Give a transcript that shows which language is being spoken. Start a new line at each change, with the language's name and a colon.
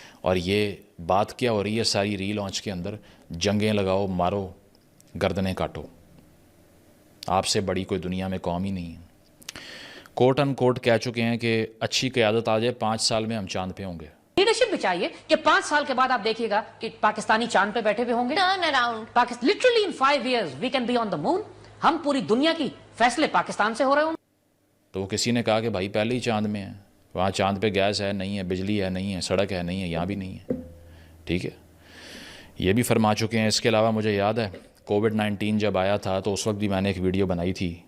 Urdu: اور یہ بات کیا ہو رہی ہے ساری ری لانچ کے اندر, جنگیں لگاؤ, مارو, گردنیں کاٹو. آپ سے بڑی کوئی دنیا میں قوم ہی نہیں ہے. کوٹ ان کوٹ کہہ چکے ہیں کہ اچھی قیادت آ جائے 5 سال میں ہم چاند پہ ہوں گے. لیڈرشپ بھی چاہیے کہ 5 سال کے بعد آپ دیکھیے گا کہ پاکستانی چاند پہ بیٹھے ہوئے ہوں گے. Turn around literally in
English: 5 years we can be on the moon.
Urdu: ہم پوری دنیا کی فیصلے پاکستان سے ہو رہے ہوں. تو وہ کسی نے کہا کہ بھائی پہلے ہی چاند میں ہے, وہاں چاند پہ گیس ہے نہیں ہے, بجلی ہے نہیں ہے, سڑک ہے نہیں ہے, یہاں بھی نہیں ہے. ٹھیک ہے, یہ بھی فرما چکے ہیں. اس کے علاوہ مجھے یاد ہے کووڈ-19 جب آیا تھا تو اس وقت بھی میں نے ایک ویڈیو بنائی تھی.